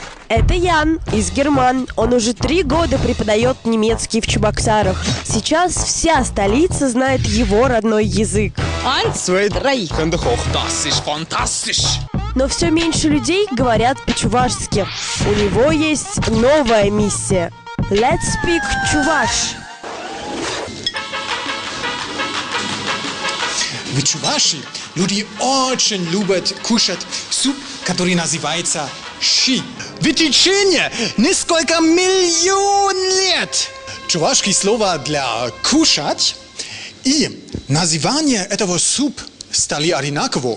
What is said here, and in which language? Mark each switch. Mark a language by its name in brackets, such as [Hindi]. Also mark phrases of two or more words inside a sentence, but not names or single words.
[Russian] Это Ян из Герман. Он уже 3 года преподает немецкий в Чебоксарах. Сейчас вся столица знает его родной язык. 1, 2, 3. [German] Finde ich auch, das ist fantastisch. [Russian] Но все меньше людей говорят по-чувашски. У него есть новая миссия. [English] Let's speak чуваш. [Russian] В Чувашии люди очень любят кушать суп, который называется щи. В течение несколько миллион лет чувашские слова для кушать и название этого супа стали одинаково.